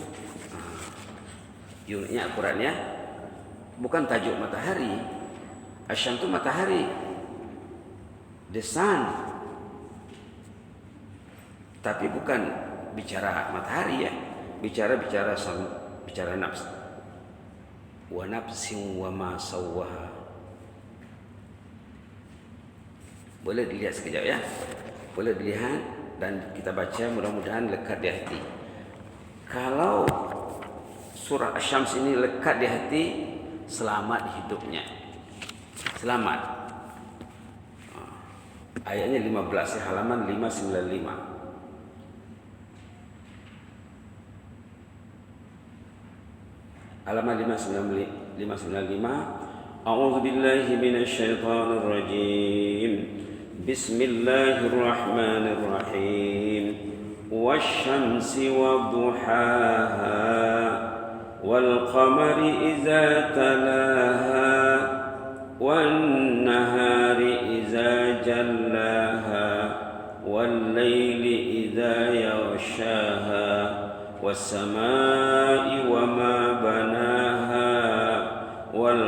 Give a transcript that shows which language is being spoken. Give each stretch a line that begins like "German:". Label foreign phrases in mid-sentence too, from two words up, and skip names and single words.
Indonesian: Uniknya Al-Qurannya bukan tajuk matahari. Asy-Syams itu matahari,
English: the sun,
Indonesian: tapi bukan bicara matahari ya, bicara nafsu.
Arabic: ونفس وما سواها.
Indonesian: Boleh dilihat sekejap ya, boleh dilihat dan kita baca, mudah-mudahan lekat di hati. Kalau surah Asy-Syams ini lekat di hati, selamat hidupnya, selamat. Ayatnya 15 ya, halaman 595. Halaman 595.
Arabic: أعوذ بالله من الشيطان الرجيم. Bismillahirrahmanirrahim. والشمس وضحاها والقمر إذا تلاها والنهار إذا جلاها والليل إذا يغشاها والسماء وما بناها وال